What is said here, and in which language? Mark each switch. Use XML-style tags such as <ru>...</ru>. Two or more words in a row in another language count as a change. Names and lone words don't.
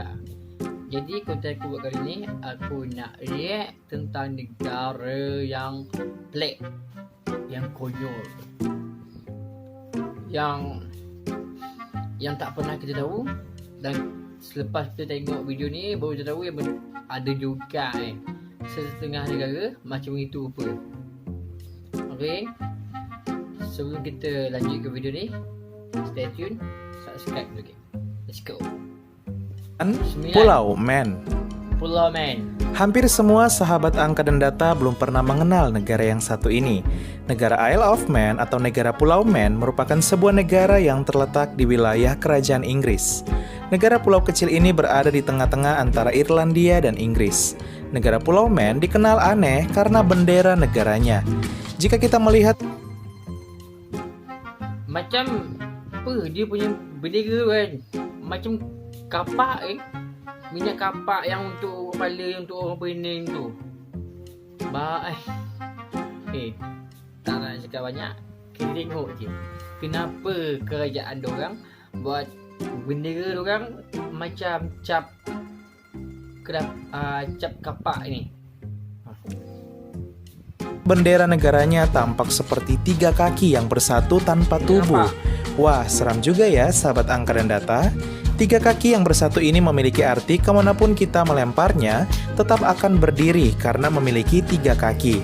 <ms>Jadi konten aku buat kali ni, aku nak react tentang negara yang pelik, yang konyol, yang tak pernah kita tahu. Dan selepas kita tengok video ni baru kita tahu yang ada juga setengah negara macam itu rupa. Okay, sebelum kita lanjut ke video ni,</ms> <en>stay tune,</en> <ms>subscribe dulu.</ms> <en>Let's go.</en> <id>Pulau Man. Pulau Man. Hampir semua sahabat angka dan data belum pernah mengenal negara yang satu ini. Negara Isle of Man atau negara Pulau Man merupakan sebuah negara yang terletak di wilayah kerajaan Inggris. Negara pulau kecil ini berada di tengah-tengah antara Irlandia dan Inggris. Negara Pulau Man dikenal aneh karena bendera negaranya. Jika kita melihat</id> <ms>macam apa dia punya bendera kan, macam kapak minyak kapak yang untuk kepala, yang untuk orang pening tu. Tak nak cakap banyak, kita tengok je kenapa kerajaan dorang buat bendera dorang macam cap kapak ni.</ms> <id>bendera negaranya tampak seperti 3 kaki yang bersatu tanpa tubuh. Wah, seram juga ya sahabat angka dan data. 3 kaki yang bersatu ini memiliki arti kemanapun kita melemparnya tetap akan berdiri karena memiliki 3 kaki.</id>